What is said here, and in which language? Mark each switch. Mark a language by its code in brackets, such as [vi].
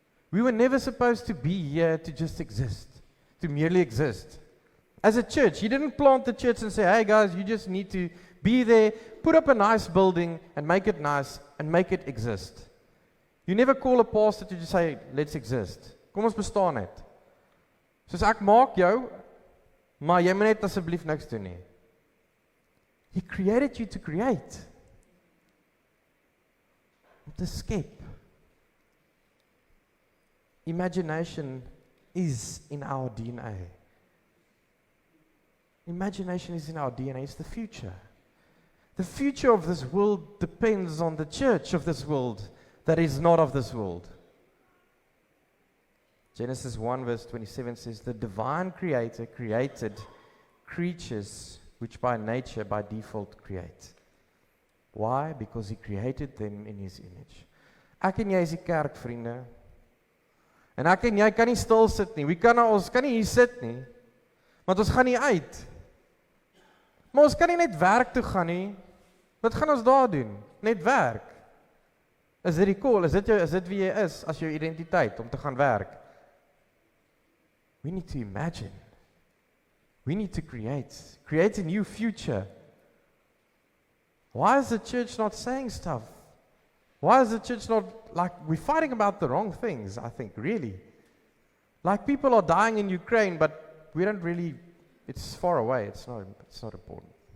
[en] We were never supposed to be here to just exist, to merely exist. As a church, He didn't plant the church and say, hey guys, you just need to be there, put up a nice building and make it nice and make it exist. You never call a pastor to just say, let's exist. [af] Kom ons bestaan net. Soos ek maak jou, maar jy moet net asseblief niks doen nie. [en] He created you to create. [af] Om te skep. [en] Imagination is in our DNA. Imagination is in our DNA. It's the future. The future of this world depends on the church of this world that is not of this world. Genesis 1 verse 27 says, the divine creator created creatures which by nature, by default, create. Why? Because He created them in His image. [af] Ek en jy is die kerk, vriende. En ek en jy kan nie stil sit nie. Ons kan nie hier sit nie. Want ons gaan nie uit. Maar ons kan nie net werk toe gaan nie. Wat gaan ons daar doen? Net werk. Is dit die call? Is dit wie jy is as jou identiteit om te gaan werk? [en] We need to imagine. We need to create a new future. Why is the church not saying stuff? Why is the church not, we're fighting about the wrong things, I think, really. Like people are dying in Ukraine, but we don't really, it's far away, it's not important.